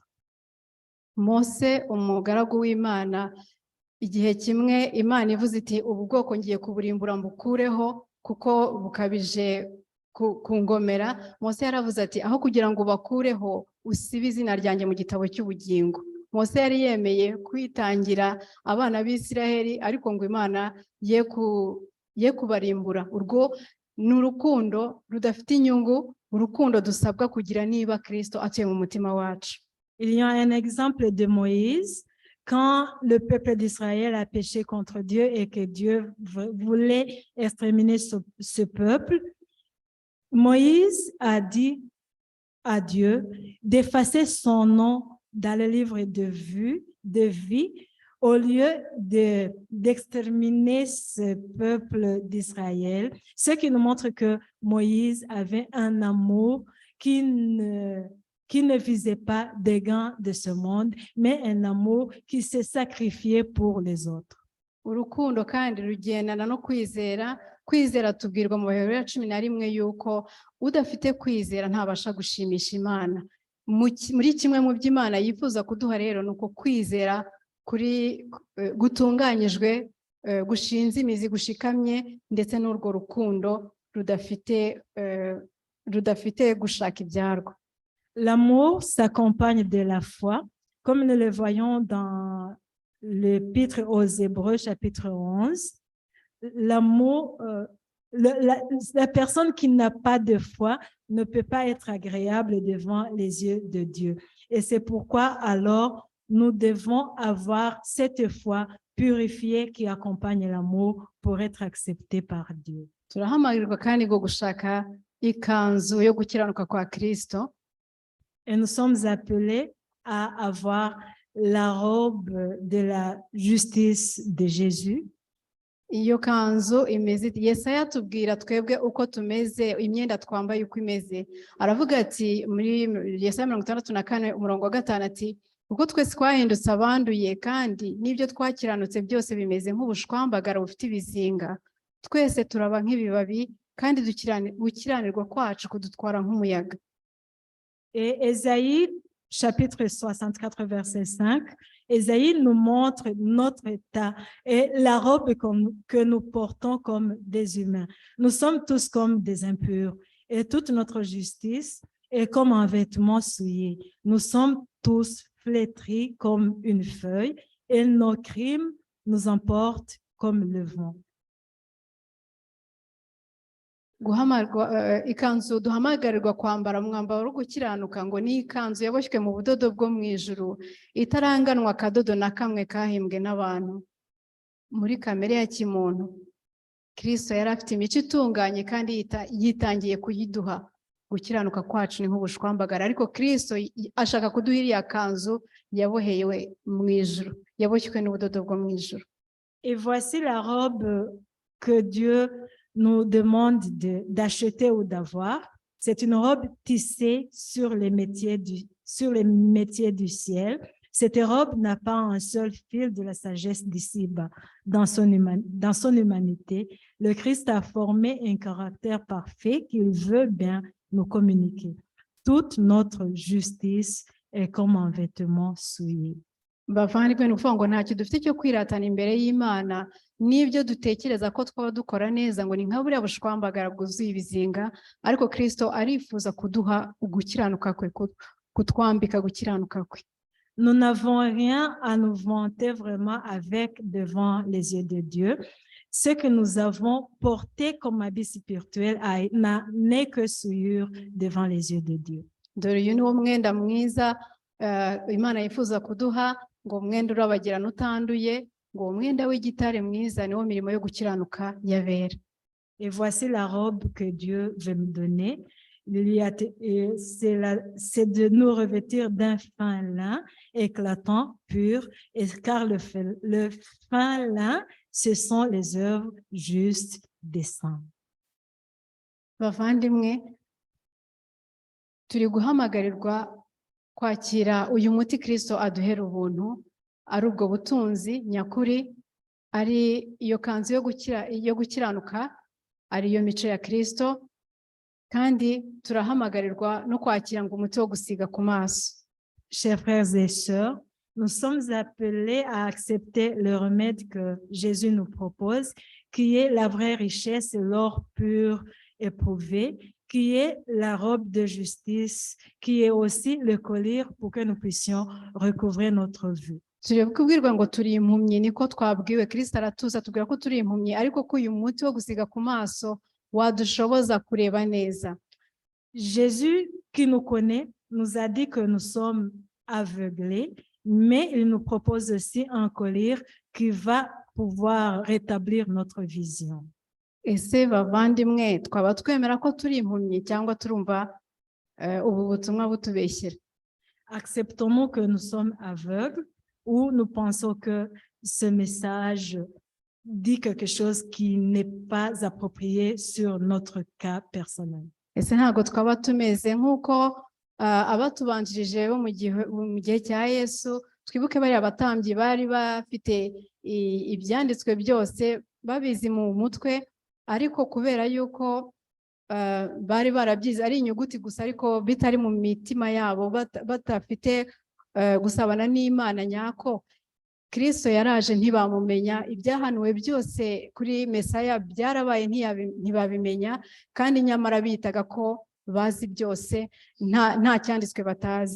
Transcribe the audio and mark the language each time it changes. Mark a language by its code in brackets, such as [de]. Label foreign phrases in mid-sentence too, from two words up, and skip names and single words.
[rw] Mose umugaragu w'Imana, igihe kimwe Imana ivuze iti ubu bwoko ngiye kuburimbura mbukureho kuko bukabije kungomera, Mose yaravuze ati aho kugira ngo bakureho usibe izina ryanjye mu gitabo cy'ubugingo. Mose yari yemeye kwitangira abana b'Isiraheli, ariko ngo Imana ye kubarimbura. Urwo ni urukundo rudafite inyungu, urukundo dusabwa kugira niba Kristo atuye mu mutima wacu. [fr] Il y a un exemple de Moïse quand le peuple d'Israël a péché contre Dieu et que Dieu voulait exterminer ce peuple. Moïse a dit à Dieu d'effacer son nom dans le livre de vie au lieu d'exterminer ce peuple d'Israël, ce qui nous montre que Moïse avait un amour qui ne visait pas des gains de ce monde, mais un amour qui s'est sacrifié pour les autres. [rw] Urukundo kandi rugendana no kwizera. Kwizera tubwirwa mu Baheburayo 11 yuko udafite kwizera ntabasha gushimisha Imana. Muri kimwe mu by'Imana yifuza kuduha rero nuko kwizera kuri gutunganyijwe, gushinze imizi, gushikamye, ndetse n'urwo rukundo rudafite gushaka ibyarwo. [fr] L'amour s'accompagne de la foi, comme nous le voyons dans l'Épître aux Hébreux, chapitre 11. L'amour, la personne qui n'a pas de foi ne peut pas être agréable devant les yeux de Dieu. Et c'est pourquoi alors nous devons avoir cette foi purifiée qui accompagne l'amour pour être accepté par Dieu. [rw] Turahamagirirwa kandi go gushaka ikanzu yo gukiranuka kwa Kristo. [fr] Et nous sommes appelés à avoir la robe de la justice de Jésus. [rw] Iyo kanzu imeze, Yesaya tubwira twebwe uko tumeze, imyenda twambaye uko imeze. Aravuga ati muri Yesaya 64:5 ati uko twese twahindutse abanduye kandi n'ibyo twakiranutse byose bimeze nk'ubushwambagara bufite ibizinga. Twese turaba nk'ibibabi kandi gukiranirwa kwacu kudutwara nk'umuyaga. [fr] Et Ésaïe, chapitre 64, verset 5, Ésaïe nous montre notre état et la robe que nous portons comme des humains. Nous sommes tous comme des impurs et toute notre justice est comme un vêtement souillé. Nous sommes tous flétris comme une feuille et nos crimes nous emportent comme le vent. [rw] Ikanzu duhamagarirwa kwambara mwambaro wo gukiranuka ngo ni ikanzu yaboshywe mu budodo bwo mu ijuru, itaranganwa akadodo na kamwe kahimbwe n'abantu. Muri kamere ya kimuntu Kristo yari afite imico itunganye kandi yitangiye kuyiduha. Gukiranuka kwacu ni nk'ubushwambagara, ariko Kristo ashaka kuduha iriya kanzu yabohewe mu ijuru, yaboshywe n'ubudodo bwo mu ijuru. [fr] Et voici la robe que Dieu nous demande d'acheter ou d'avoir. C'est une robe tissée sur les métiers du ciel. Cette robe n'a pas un seul fil de la sagesse d'ici-bas. Dans son humanité, le Christ a formé un caractère parfait qu'il veut bien nous communiquer. Toute notre justice est comme un vêtement souillé. [rw] Bavandimwe ni ukuvuga ngo ntacyo dufite cyo kwiratana imbere y'Imana, n'ibyo dutekereza ko twaba dukora neza ngo ni nka buriya bushwambagara bwuzuye ibizinga, ariko Kristo arifuza kuduha gukiranuka kwe, kutwambika gukiranuka kwe. [fr] Nous n'avons rien à nous vanter vraiment avec devant les yeux de Dieu. Ce que nous avons porté comme habit spirituel n'est que souillure devant les yeux de Dieu. [rw] Dore uyu ni wo mwenda mwiza Imana yifuza kuduha, ngo mwenda urabagirana utanduye, ngo mwenda w'igitare mwiza niwo mirimo yo gukiranuka y'abera. [fr] Et voici la robe que Dieu veut nous donner. C'est de nous revêtir d'un fin lin éclatant, pur, car le fin lin, ce sont les œuvres justes des saints. [rw] Bavandimwe, turi guhamagarirwa kwakira uyu muti Kristo aduhera ubuntu, ari ubwo butunzi nyakuri, ari iyo kanzu yo gukiranuka, ari iyo mico ya Kristo, kandi turahamagarirwa no kwakira ngo umuti wo gusiga ku maso. [fr] Chers frères et sœurs, nous sommes appelés à accepter le remède que Jésus nous propose, qui est la vraie richesse, l'or pur éprouvé, qui est la robe de justice, qui est aussi le collier pour que nous puissions recouvrir notre vue. [rw] Turi kubwirwa ngo turi impumyi, niko twabwiwe. Kristo aratuza tubwira ko turi impumyi, ariko ko uyu muti wo gusiga ku maso wadushoboza kureba neza. [fr] Jésus, qui nous connaît, nous a dit que nous sommes aveuglés, mais il nous propose aussi un collier qui va pouvoir rétablir notre vision. [rw] Ese bavandimwe, twaba twemera ko turi impumyi cyangwa turumva ubu butumwa butubeshyera? [fr] Acceptons-nous que nous sommes aveugles ou nous pensons que ce message dit quelque chose qui n'est pas approprié sur notre cas personnel? [rw] Ese ntabwo twaba tumeze nk'uko abatubanjirije bo mu gihe cya Yesu, twibuke bariya abatambyi bari bafite ibyanditswe byose babizi mu mutwe, ariko kubera yuko bari barabyize ari inyuguti gusa ariko bitari mu mitima yabo, batafite gusabana n'Imana nyako, Kristo yaraje ntibamumenya, ibyahanuwe byose kuri Mesaya byarabaye ntibabimenya, kandi nyamara bitaga ko bazi byose, nta cyanditswe batazi.